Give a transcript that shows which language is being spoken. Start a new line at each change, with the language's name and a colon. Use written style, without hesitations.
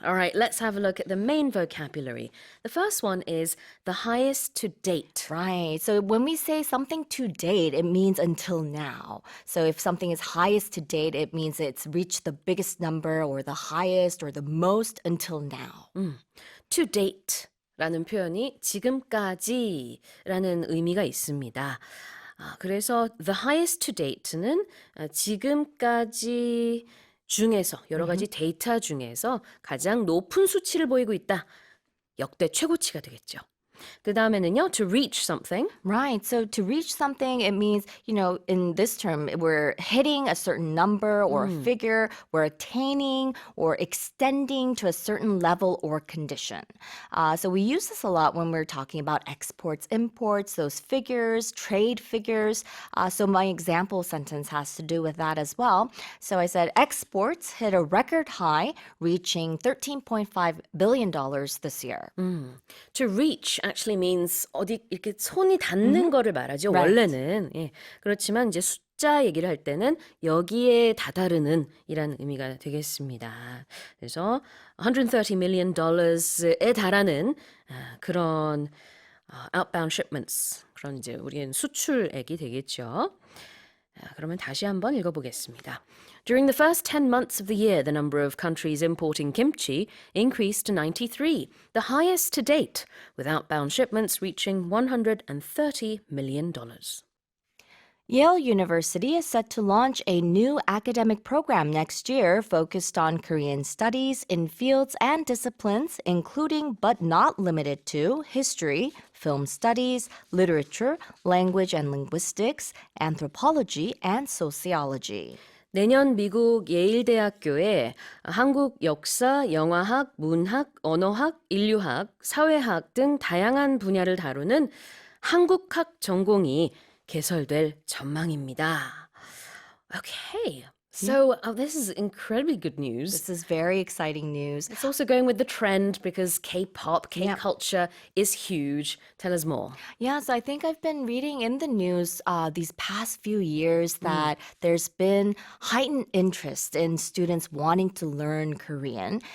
English: All right, let's have a look at the main vocabulary. The first one is the highest to date. Right. So when we say something to date, it means until now. So if something is highest to date, it means it's reached the biggest number or the highest or the most until now.
Korean: To date 라는 표현이 지금까지라는 의미가 있습니다. 그래서
English: the highest to date
Korean: 는 지금까지 중에서 여러 가지 데이터 중에서 가장 높은 수치를 보이고 있다. 역대 최고치가 되겠죠. 그 다음에는요,
English: to reach something. Right. So to reach something, it means, you know, in this term, we're hitting a certain number or a figure, we're attaining or extending to a certain level or condition. So we use this a lot when we're talking about exports, imports, those figures, trade figures. So my example sentence has to do with that as well. So I said exports hit a record high, reaching $13.5 billion this year. To reach actually means
Korean: 어디 이렇게 손이 닿는 거를 말하죠. 원래는. 예. 그렇지만 이제 숫자 얘기를 할 때는 여기에 다다르는 이라는 의미가 되겠습니다. 그래서 $130 million에 달하는 그런 outbound shipments. 그런 이제 우리는 수출액이 되겠죠. 그러면 다시 한번 읽어보겠습니다.
English: During the first 10 months of the year, the number of countries importing kimchi increased to 93, the highest to date, with outbound shipments reaching $130 million. Yale University is set to launch a new academic program next year focused on Korean studies in fields and disciplines, including but not limited to history, film studies, literature, language and linguistics, anthropology, and sociology.
Korean: 내년 미국 예일대학교에 한국 역사, 영화학, 문학, 언어학, 인류학, 사회학 등 다양한 분야를 다루는 한국학 전공이 개설될 전망입니다.
English: Okay. So this is incredibly good news. This is very exciting news. It's also going with the trend because K-pop, K-culture is huge. Tell us more. Yeah, so I think I've been reading in the news these past few years that there's been heightened interest in students wanting to learn Korean.